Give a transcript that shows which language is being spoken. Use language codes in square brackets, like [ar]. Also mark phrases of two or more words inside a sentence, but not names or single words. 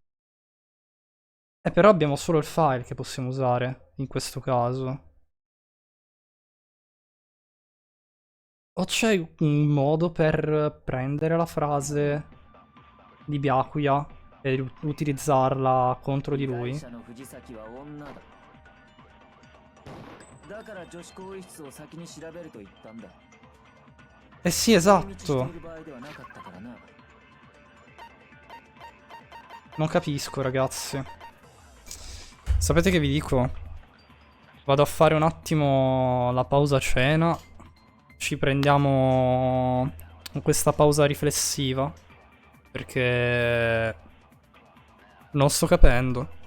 [it] Però abbiamo solo il file che possiamo usare in questo caso. O c'è un modo per prendere la frase di Byakuya e utilizzarla contro di lui? [ja] 被害者の藤崎は女だ。だから女子更衣室を先に調べると言ったんだ。 [it] Eh sì, [ja] 寄り道して [it] esatto. [ja] いる場合ではなかったからな。 [it] Non capisco, ragazzi. Sapete che vi dico? Vado a fare un attimo la pausa cena. Ci prendiamo questa pausa riflessiva. Perché non sto capendo.